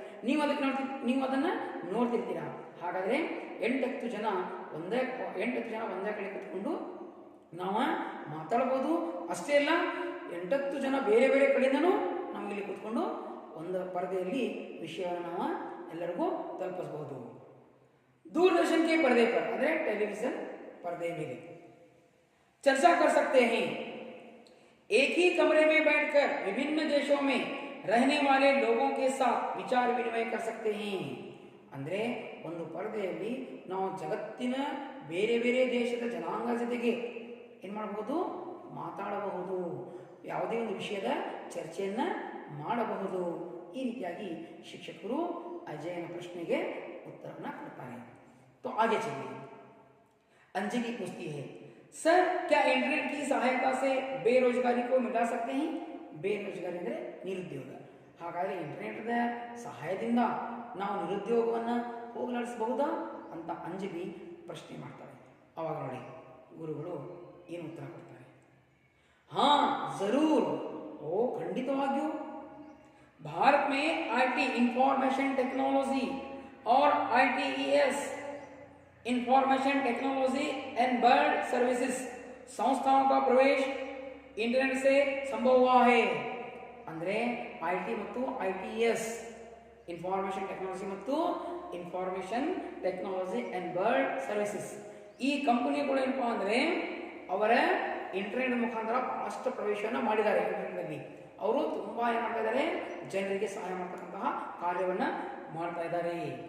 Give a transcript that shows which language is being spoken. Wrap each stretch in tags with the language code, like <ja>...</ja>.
<kn>ನೀವು ಅದನ್ನು ನೋಡ್ತಿರ್ತೀರಾ. ಹಾಗಾದರೆ 8-10 ಜನ ಒಂದೇ ಕಡೆ ಕೂತ್ಕೊಂಡು ನಾವು ಮಾತಾಡ್ಬೋದು. ಅಷ್ಟೇ ಅಲ್ಲ, 8-10 ಜನ ಬೇರೆ ಬೇರೆ ಕಡೆಯಿಂದನೂ ನಾವು ಇಲ್ಲಿ ಕೂತ್ಕೊಂಡು ಒಂದು ಪರದೆಯಲ್ಲಿ ವಿಷಯವನ್ನು ನಾವು ಎಲ್ಲರಿಗೂ ತಲುಪಿಸಬಹುದು.</kn> <hi>दूरदर्शन के पर्दे पर अरे टेलीविजन पर्दे में चर्चा कर सकते हैं. एक ही कमरे में बैठकर विभिन्न देशों में रहने वाले लोगों के साथ विचार विनिमय कर सकते हैं.</hi> <kn>ಅಂದರೆ ಒಂದು ಪರದೆಯಲ್ಲಿ ನಾವು ಜಗತ್ತಿನ ಬೇರೆ ಬೇರೆ ದೇಶದ ಜನಾಂಗ ಜೊತೆಗೆ ಏನು ಮಾಡಬಹುದು, ಮಾತಾಡಬಹುದು, ಯಾವುದೇ ಒಂದು ವಿಷಯದ ಚರ್ಚೆಯನ್ನು ಮಾಡಬಹುದು. ಈ ರೀತಿಯಾಗಿ ಶಿಕ್ಷಕರು ಅಜಯನ ಪ್ರಶ್ನೆಗೆ</kn> <hi>उत्तर करता है. तो आगे चलिए. अंजलि पूछती है, सर क्या इंटरनेट की सहायता से बेरोजगारी को मिटा सकते हैं?</hi> <kn>बेरोजगारी ಅಂದರೆ ನಿರುದ್ಯೋಗ. ಹಾಗಾದರೆ ಇಂಟರ್ನೆಟ್ದ ಸಹಾಯದಿಂದ ನಾವು ನಿರುದ್ಯೋಗವನ್ನು ಹೋಗಲಾಡಿಸಬಹುದಾ ಅಂತ ಅಂಜಲಿ ಪ್ರಶ್ನೆ ಮಾಡ್ತಾರೆ. ಅವಾಗ ನೋಡಿ ಗುರುಗಳು ಏನು ಉತ್ತರ ಕೊಡ್ತಾರೆ.</kn> <hi>ಹಾ ಜರೂರ್,</hi> <kn>ಓ ಖಂಡಿತವಾಗಿಯೂ.</kn> <hi>भारत में IT इंफॉर्मेशन टेक्नोलॉजी और ITES information technology and bird services संस्थाओं का प्रवेश इंटरनेट से संभव हुआ है.</hi> <kn>ಅಂದರೆ IT ಮತ್ತು ITES ಇನ್ಫಾರ್ಮೇಷನ್ ಟೆಕ್ನಾಲಜಿ ಮತ್ತು information technology and bird services ಈ ಕಂಪನಿಗಳು ಏನಪ್ಪ ಅಂದರೆ ಅವರ ಇಂಟರ್ನೆಟ್ ಮುಖಾಂತರ ಭಾಳಷ್ಟು ಪ್ರವೇಶವನ್ನು ಮಾಡಿದ್ದಾರೆ. ಇಂಟರ್ನೆಟ್ನಲ್ಲಿ ಅವರು ತುಂಬ ಏನು ಮಾಡ್ತಾ ಇದ್ದಾರೆ, ಜನರಿಗೆ ಸಹಾಯ ಮಾಡ್ತಕ್ಕಂತಹ ಕಾರ್ಯವನ್ನು ಮಾಡ್ತಾ ಇದ್ದಾರೆ.</kn>